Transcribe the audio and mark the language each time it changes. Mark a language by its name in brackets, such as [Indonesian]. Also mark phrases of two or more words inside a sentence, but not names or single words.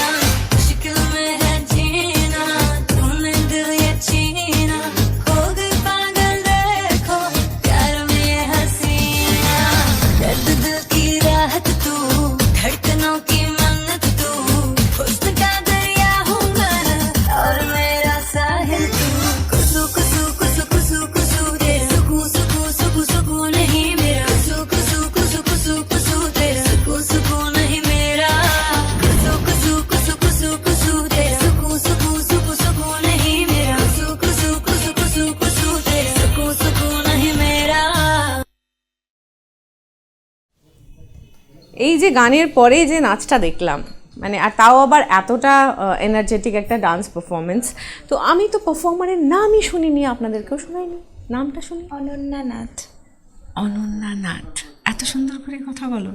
[Hindi] मुश्किल में है जीना, तूने दिल ये छीना, हो गई पागल देखो प्यार में ये हसीना। दर्द दिल की राहत तू, धड़कनों की मन्नत तू, हुस्न का दरिया हूँ मैं और मेरा साहिल तू। कुसु कुसु कुसु कुसु कुसु दे सुकू सुकू सुकू सुकू नहीं मेरा, कुसु कुसु कुसु कुसु दे सुकू सुकू नहीं मेरा। कुसु कुसु कुसु कुसु कुसु दे सुकू सुकू सुकू सुकू नहीं मेरा, कुसु कुसु कुसु कुसु दे सुकू सुकू नहीं मेरा। [Bangla] এই যে গানের পরে যে নাচটা দেখলাম, মানে আর তাও আবার এতটা এনার্জেটিক একটা [English] dance performance, [Bangla] তো আমি তো পারফর্মারের নামই শুনিনি, আপনাদেরকেও শোনাইনি, নামটা শুনি। অনন্যা নাথ। অনন্যা নাথ, এত সুন্দর করে কথা বলো।